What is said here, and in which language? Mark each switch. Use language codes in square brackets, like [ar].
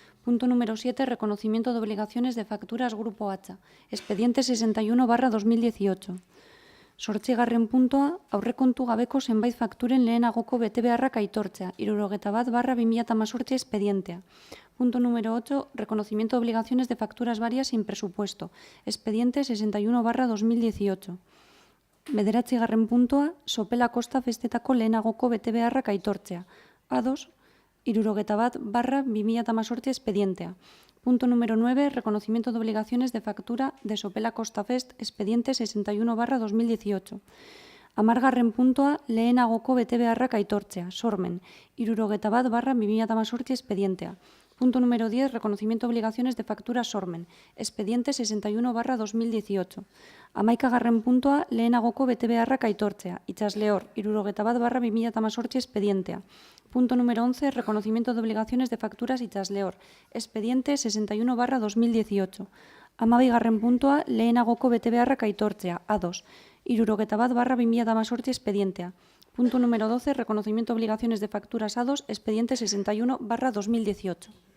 [es] Punto número 7, reconocimiento de obligaciones de facturas Grupo Hatza, expediente 61/2018. 8. [eu] puntua, aurrekontu gabeko zenbait fakturen lehenagoko betebeharrak aitortzea, 71/2018 expedientea. [es] Punto número 8, reconocimiento de obligaciones de facturas varias sin presupuesto, expediente 61/2018. [eu] 9. puntua, Sopela Kosta Festetako lehenagoko betebeharrak aitortzea. A2, 71/2018 expedientea. [es] Punto número 9, reconocimiento de obligaciones de factura de Sopela Kosta Fest, expediente 61/2018. [eu] 10. puntua, lehenagoko betebeharrak aitortzea. Sormen, 71/2018 expedientea. [es] Punto número 10, reconocimiento de obligaciones de factura Sormen, expediente 61/2018. [eu] 11. puntua, lehenagoko betebeharrak aitortzea. Itxasleor, 71/2018 expedientea. [es] Punto número 11, reconocimiento de obligaciones de facturas Itxasleor, expediente 61/2018. [eu] 12. puntua, lehenagoko betebeharrak aitortzea. A2, 71/2018 expedientea. [es] Punto número 12, reconocimiento de obligaciones de facturas A2, expediente 61/2018.